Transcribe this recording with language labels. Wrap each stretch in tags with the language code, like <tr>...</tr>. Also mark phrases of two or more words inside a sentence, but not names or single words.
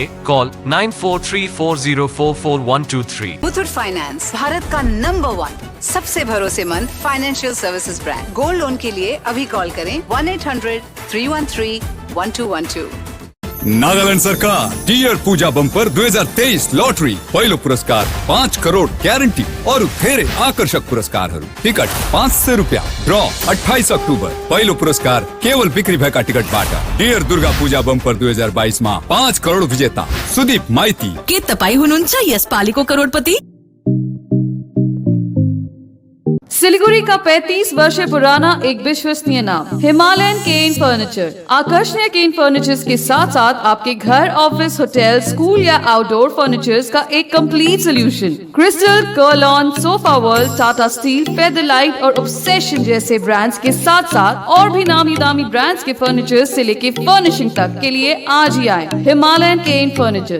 <hi>कॉल 9434044123। मुथूट फाइनेंस, भारत का नंबर 1 सबसे भरोसेमंद</hi> <en>financial services brand. gold loan</en> <hi>के लिए अभी कॉल करें 1-800-313-1212।</hi> <ne>नागालैंड सरकार टीयर पूजा बम्पर 2023 लॉटरी पहिलो पुरस्कार 5 करोड़ ग्यारेंटी और धेरै आकर्षक पुरस्कारहरू। टिकट 500 रुपियाँ। ड्र 28 अक्टोबर। पहिलो पुरस्कार केवल बिक्री भएका टिकटबाट। टीयर दुर्गा पूजा बम्पर 2022 मा 5 करोड़ विजेता सुदीप माइती। के तपाई हुनुहुन्छ यसपालिको करोडपति?</ne> <hi>सिलीगुड़ी का 35 वर्ष पुराना एक विश्वसनीय नाम हिमालयन केन फर्नीचर। आकर्षणीय केन फर्नीचर्स के साथ साथ आपके घर, ऑफिस, होटल, स्कूल या</hi> <en>outdoor furnitures</en> <hi>का एक</hi> <en>complete solution.</en> <hi>क्रिस्टल, कर्लॉन, सोफा वर्ल्ड, टाटा स्टील, फेदरलाइट और ऑब्सेशन जैसे ब्रांड्स के साथ साथ और भी नामी दामी ब्रांड्स के फर्नीचर्स से लेके फर्निशिंग तक के लिए आज ही आए हिमालयन केन फर्नीचर्स।</hi>